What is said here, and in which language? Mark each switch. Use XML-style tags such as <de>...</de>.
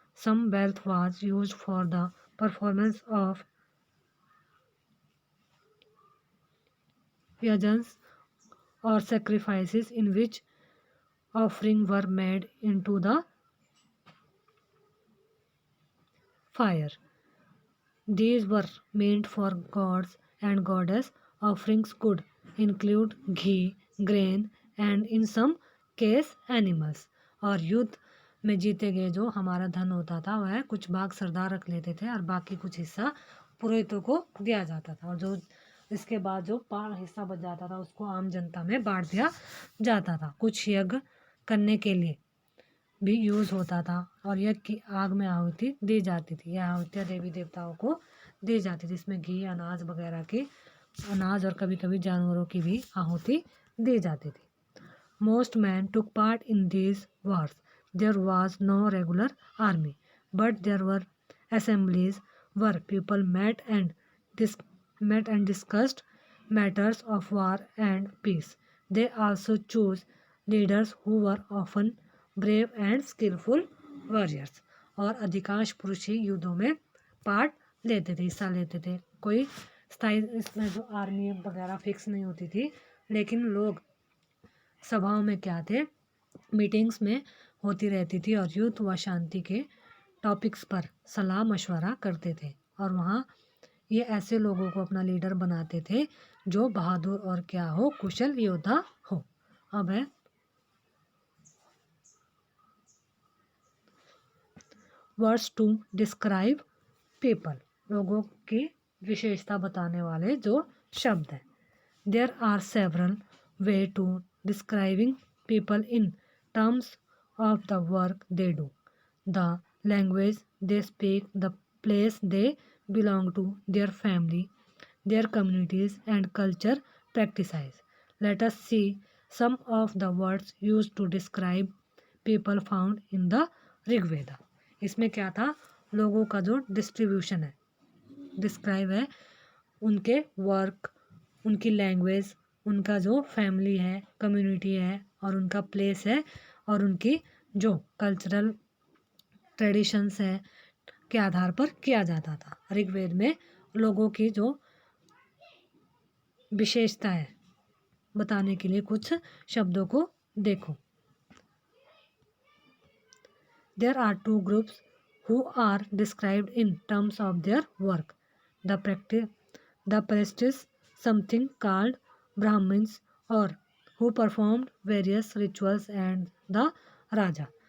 <en>Some wealth was used for the performance of yajnas or sacrifices in which offerings were made into the fire. These were meant for gods and goddess. Offerings could include ghee, grain and in some case animals.</en> <hi>और युद्ध में जीते गए जो हमारा धन होता था वह कुछ भाग सरदार रख लेते थे और बाकी कुछ हिस्सा पुरोहितों को दिया जाता था, और जो इसके बाद जो हिस्सा बच जाता था उसको आम जनता में बांट दिया जाता था। कुछ यज्ञ करने के लिए भी यूज़ होता था और यज्ञ की आग में आहुति दी जाती थी। यह आहुतियाँ देवी देवताओं को दी जाती थी। इसमें घी, अनाज वगैरह की, अनाज और कभी कभी जानवरों की भी आहुति दी जाती थी।</hi> <en>Most men took part in these wars. There was no regular army, but there were assemblies where people met and discussed matters of war and peace. They also chose leaders who were often brave and skillful warriors.</en> <hi>और अधिकांश पुरुष ही युद्धों में part लेते थे, हिस्सा लेते थे। कोई स्थायी इसमें जो आर्मी वगैरह फिक्स नहीं होती थी, लेकिन लोग सभाओं में क्या थे, मीटिंग्स में होती रहती थी और युद्ध व शांति के टॉपिक्स पर सलाह मशवरा करते थे। और वहाँ ये ऐसे लोगों को अपना लीडर बनाते थे जो बहादुर और क्या हो, कुशल योद्धा हो। अब है</hi> <en>words to describe people,</en> <hi>लोगों की विशेषता बताने वाले जो शब्द हैं।</hi> <en>There are several way to describing people in terms of the work they do, the language they speak, the place they belong to, their family, their communities and culture practices. Let us see some of the words used to describe people found in the Rigveda.</en> <hi>इसमें क्या था, लोगों का जो distribution है, describe है उनके work, उनकी लैंग्वेज, उनका जो फैमिली है, कम्युनिटी है और उनका प्लेस है और उनकी जो कल्चरल ट्रेडिशंस है के आधार पर किया जाता था। ऋग्वेद में लोगों की जो विशेषता है बताने के लिए कुछ शब्दों को देखो।</hi> <en>There are two groups who are described in terms of their work. The practice something called Brahmins or who performed various rituals and the Raja.</en>